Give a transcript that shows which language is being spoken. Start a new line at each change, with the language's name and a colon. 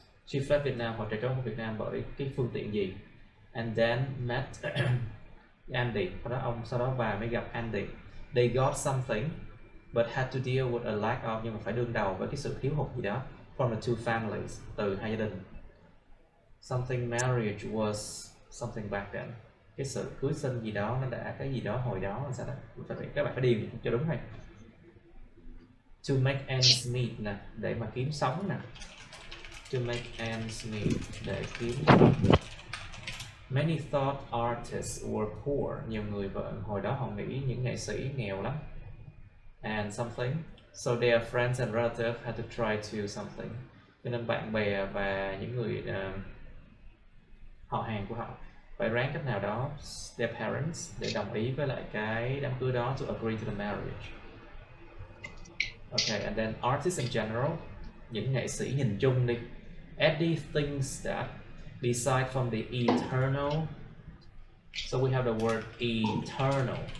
English: She fled Vietnam,
Vietnamese: hoặc chạy trốn khỏi Việt Nam bởi cái phương tiện gì?
English: And then met Andy.
Vietnamese: Sau đó bà mới gặp Andy.
English: They got something but had to deal with a lack of,
Vietnamese: nhưng mà phải đương đầu với cái sự thiếu hụt gì đó
English: from the two families,
Vietnamese: từ hai gia đình.
English: Something marriage was something back then.
Vietnamese: Cái sự cưới sinh gì đó nó đã cái gì đó hồi đó làm sao đó. Các bạn phải điền cho đúng này.
English: To make ends meet
Vietnamese: nè, để mà kiếm sống nè.
English: To make ends meet,
Vietnamese: để kiếm.
English: Many thought artists were poor.
Vietnamese: Nhiều người hồi đó họ nghĩ những nghệ sĩ nghèo lắm.
English: And something. So their friends and relatives had to try to something.
Vietnamese: Cho nên bạn bè và những người họ hàng của họ phải ráng cách nào đó,
English: their parents,
Vietnamese: để đồng ý với lại cái đám cưới đó,
English: to agree to the marriage. Okay, and then artists in general,
Vietnamese: những nghệ sĩ nhìn chung đi.
English: Eddie thinks that beside from the eternal, so we have the word eternal.